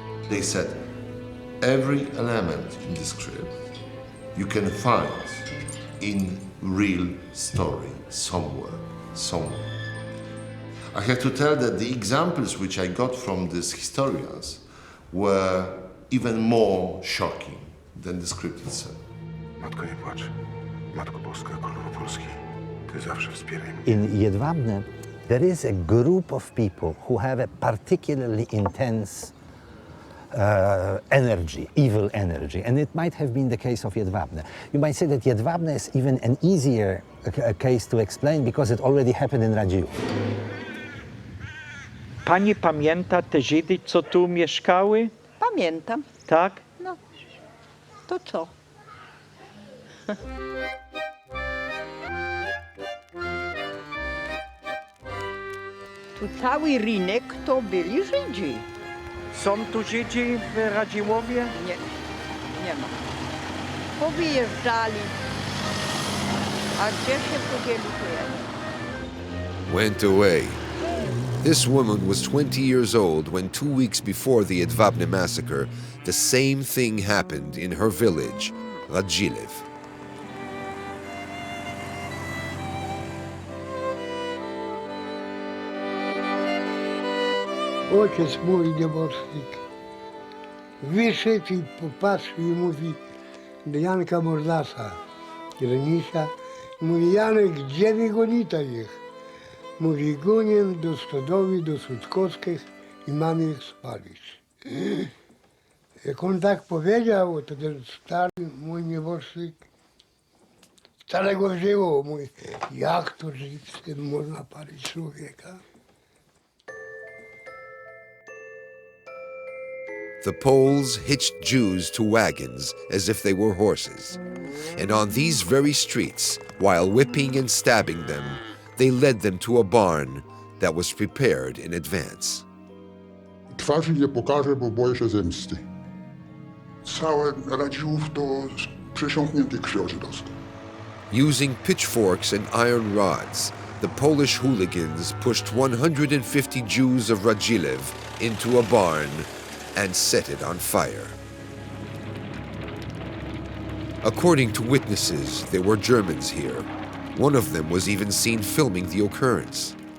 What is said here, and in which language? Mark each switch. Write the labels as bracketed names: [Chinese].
[English] They said, every element in the script you can find in real story somewhere. I have to tell that the examples which I got from these historians were even more shocking than the script itself. [Polish] Matko, nie płacz. Matko Boska, Królowo Polski, Ty zawsze wspieraj mnie. [English] In Jedwabne, there is a group of people who have a particularly intense energy, evil energy, and it might have been the case of Jedwabne. You might say that Jedwabne is even an easier case to explain because it already happened in Radziwiłł. [Polish] Pani pamięta te Żydy, co tu mieszkały? Pamiętam. Tak? No, to co? Tu cały rynek to byli Żydzi. Są tu Żydzi w Radziłowie? Nie, nie ma. Powyjeżdżali. A gdzie się podzieli, to ja nie. [English] Went away. This woman was 20 years old when 2 weeks before the Jedwabne massacre, the same thing happened in her village, Radziwiłł. [Polish] Ojciec mój nieboszczyk wyszedł i popatrzył i mówi do Janka Mordasa, Renisia, mówi, Janek, gdzie wy gonita ich? Mówi, gonię do Stodowy, do Sutkowskich i mamy ich spalić. Jak on tak powiedział, to ten stary mój nieboszczyk wcale go wzięło. Mówi, jak to żyć z tym można palić człowieka? [English] The Poles hitched Jews to wagons as if they were horses. And on these very streets, while whipping and stabbing them, they led them to a barn that was prepared in advance. [Polish] Twarzy nie pokażę, bo boję się zemsty. Całe Radziłów to przesiąknięty krwią żydowską. [English] Using pitchforks and iron rods, the Polish hooligans pushed 150 Jews of Radziwiłł into a barn and set it on fire. According to witnesses, there were Germans here. One of them was even seen filming the occurrence.